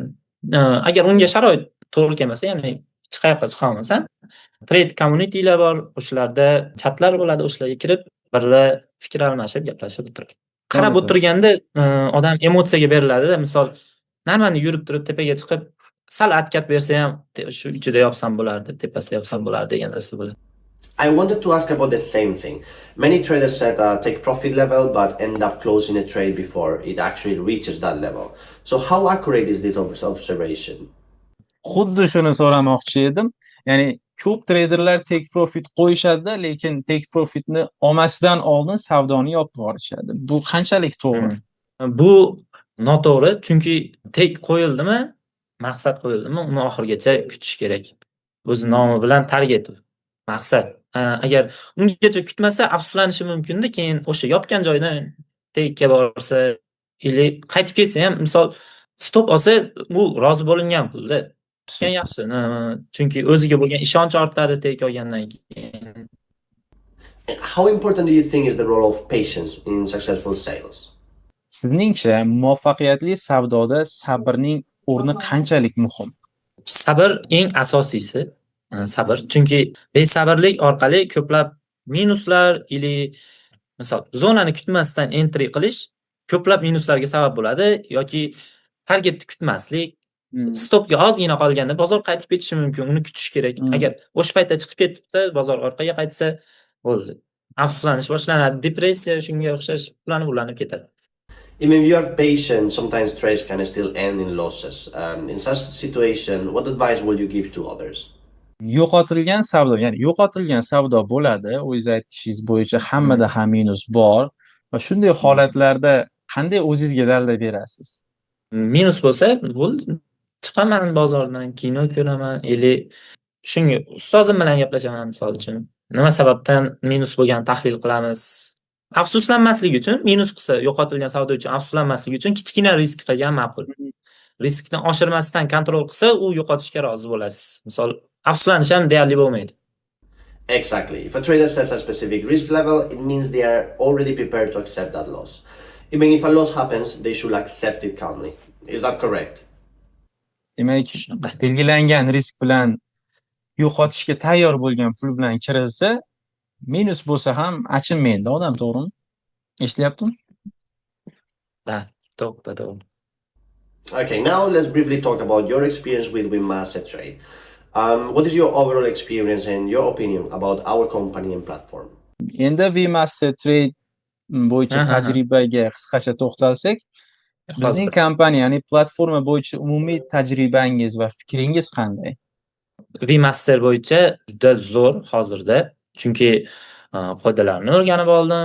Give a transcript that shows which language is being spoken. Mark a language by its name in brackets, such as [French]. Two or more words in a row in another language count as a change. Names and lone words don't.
[Uzbek] Agar unga sharoit to'g'ri kelmasa, ya'ni hech qayoqqa chiqa olmasam, trade community'lar bor, o'shalarda chatlar bo'ladi, o'shalarga kirib, birga fikr almashib, gaplashib o'tirib. Qarab To'g'ri, o'tirganda odam emotsiyaga beriladi-da. Misol, normani yurib turib tepaga chiqib, sal atkat bersa ham shu ichida yopsam bo'lardi, tepasida yopsam bo'lardi degan narsa bo'ladi. [English] I wanted to ask about the same thing. Many traders set a take profit level but end up closing a trade before it actually reaches that level. So how accurate is this observation? [Uzbek] Xuddi shuni so'ramoqchi edim. Ya'ni ko'p traderlar [English] take profit [Uzbek] qo'yishadi, lekin [English] take profitni [Uzbek] olmasidan oldin savdoni yopib yuborishadi. Bu qanchalik to'g'ri? Bu noto'g'ri, chunki take qo'yildimi, maqsad qo'yildimi, uni oxirigacha kutish kerak. O'z nomi bilan target maqsad. Agar ungacha kutmasa, afsuslanishi mumkin-da, keyin o'sha yopgan joydan take'ga borsa, ili qaytib ketsa ham, misol stop olsa, bu rozi bo'lingan pulda. Tutgan yaxshi. Chunki o'ziga bo'lgan ishonch ortadi take olgandan keyin. [English] How important do you think is the role of patience in successful sales? [Uzbek] Sizningcha muvaffaqiyatli savdoda sabrning o'rni qanchalik muhim? Sabr eng asosiysi. Sabr, chunki besabrlik orqali ko'plab minuslar ili misol zonani kutmasdan entry qilish ko'plab minuslarga sabab bo'ladi yoki targetni kutmaslik, stopga ozgina qolganda bozor qaytib ketishi mumkin, uni kutish kerak. Agar o'sha paytda chiqib ketibdi, bozor orqaga qaytsa, bo'ldi. Afsuslanish boshlanadi, depressiya shunga o'xshash ulanib ketadi. [English] Even if you are patient, sometimes trades can still end in losses. In such situation, what advice will you give to others? [Uzbek] Yo'qotilgan savdo, ya'ni yo'qotilgan savdo bo'ladi. O'zingiz aytishingiz bo'yicha hammada ham minus bor va shunday holatlarda qanday o'zingizga dalda berasiz? Minus bo'lsa, bo'ldi. Chiqaman bozordan, kino ko'raman, ili shunga ustozim bilan gaplashaman misol uchun. Nima sababdan minus bo'lgan tahlil qilamiz. Afsuslanmaslik uchun, minus qilsa, yo'qotilgan savdo uchun afsuslanmaslik uchun kichkina risk qilgan ma'qul. Riskni oshirmasdan kontrol qilsa, u yo'qotishga rozi bo'lasiz. Misol, afsuslanish ham deyarli bo'lmaydi. [English] Exactly. If a trader sets a specific risk level, it means they are already prepared to accept that loss. Even if a loss happens, they should accept it calmly. Is that correct? [Uzbek] Demak, belgilangan risk bilan yo'qotishga tayyor bo'lgan pul bilan kirilsa, minus bo'lsa ham achinmaydi odam, to'g'rimi? Eshityaptimi? Da, to'g'ri. [English] Okay, now let's briefly talk about your experience with Winmaster Trade. What is your overall experience and your opinion about our company and platform? [Uzbek] Endi Winmaster Trade bo'yicha tajribaga qisqacha to'xtalsak, bizning kompaniya, ya'ni platforma bo'yicha umumiy tajribangiz va fikringiz qanday? Winmaster bo'yicha juda zo'r hozirda, chunki qoidalarni o'rganib oldim.